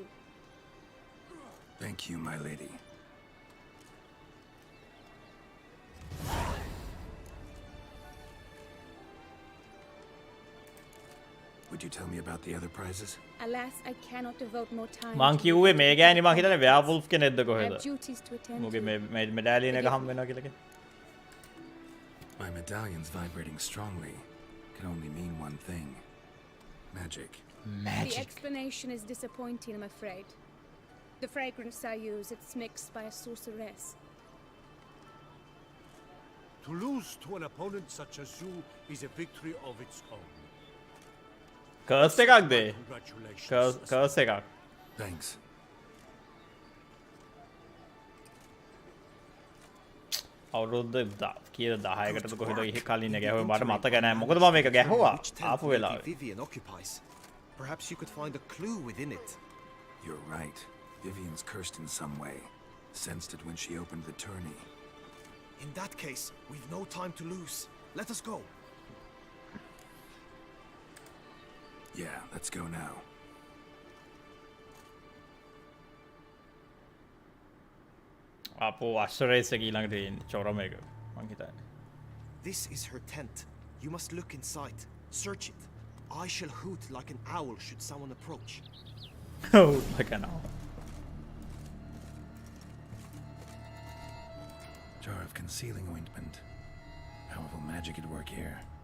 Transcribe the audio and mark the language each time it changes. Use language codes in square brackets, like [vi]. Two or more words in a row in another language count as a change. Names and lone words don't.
[en] Thank you, my lady. Would you tell me about the other prizes? Alas, I cannot devote more time. [si] මං කිව්වේ මේ ගෑණි මං හිතන්නේ werewolf කෙනෙක්ද [en] I [si] කොහෙද? [en] have duties to attend [si] මුගේ [en] to. [si] මේ medallion එක හම් වෙනවා කියලා කිව්වේ. [en] My medallion's vibrating strongly. Can only mean one thing. Magic. The explanation is disappointing, I'm afraid. The fragrance I use, it's mixed by a sorceress. To lose to an opponent such as you is a victory of its own. [si] Curse එකක්ද? [en] Congratulations. [si] Curse එකක්. [en] Thanks. [si] අවුරුද්ද කීයද 10කටද කොහෙද ඉහි කලින් ගැහුවේ මට මතක නැහැ. මොකද මම මේක ගැහුවා ආපු වෙලාවේ. [en] Vivian occupies. Perhaps you could find a clue within it. You're right. Vivian's cursed in some way. Sensed it when she opened the tourney. In that case, we've no time to lose. Let us go. Yeah, let's go now. [si] අපෝ අශ්වරේස් එක ඊළඟට තියෙන්නේ චොරම එක මං හිතන්නේ. [en] This is her tent. You must look inside. Search it. I shall hoot like an owl should someone approach. Oh, like an owl. Jar of concealing ointment. Powerful magic at work here.